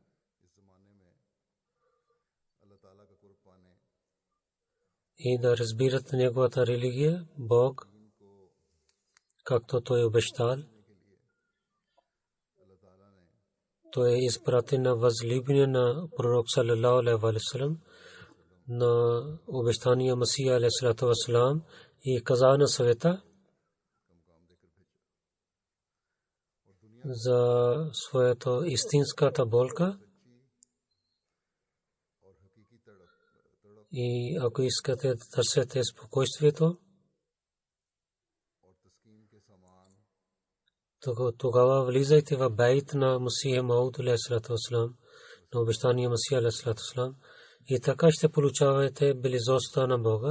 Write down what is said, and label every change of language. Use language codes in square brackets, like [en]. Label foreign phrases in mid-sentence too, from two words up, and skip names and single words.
[bg] И да разбират неговата религия, Бог, както той обещал. Той е изпратен на възлюбения на пророк [ar] صلى الله عليه وسلم, [bg] на обещания Масия [ar] عليه الصلاة والسلام [bg] и каза на света, за своето истинската болка. И ако искате да търсите спокойствието, тогава влизайте в бейт на Масия Мауд [ar] عليه الصلاة والسلام, [bg] на обещания Масия [ar] عليه الصلاة والسلام, [bg] и така ще получавате близостта на Бога.